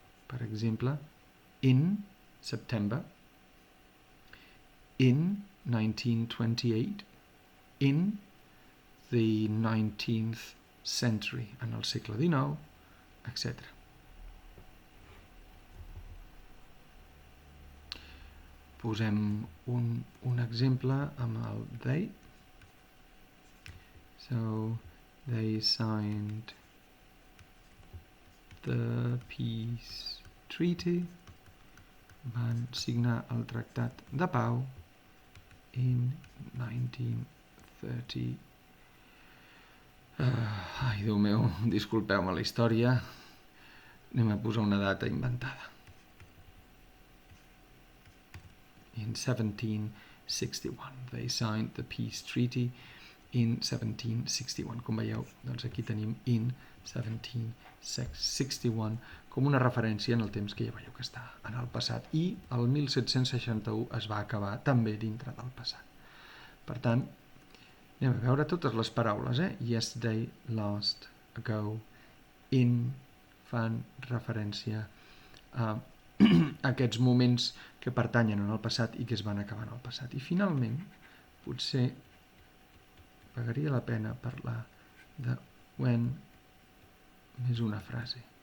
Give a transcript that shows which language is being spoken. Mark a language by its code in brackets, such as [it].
[ca] Per exemple, [en] in September, in 1928, in the 19th century, [ca] en el segle XIX, [en] etc. [ca] Posem un exemple amb el they. [en] So, they signed the peace treaty. [ca] Van signar el tractat de pau [en] in 1930. [ca] Ai, Déu meu, disculpeu-me la història. Anem a posar una data inventada. [en] In 1761. They signed the peace treaty in 1761. [ca] Com veieu, doncs aquí tenim [en] in 1761 [ca] com una referència en el temps que ja veieu que està en el passat. I el 1761 es va acabar també dintre del passat. Per tant, anem a veure totes les paraules. Yesterday, last, ago, in, fan referència a aquests moments que pertanyen al passat i que es van acabar en el passat. I finalment, potser pagaria la pena parlar de when més una frase.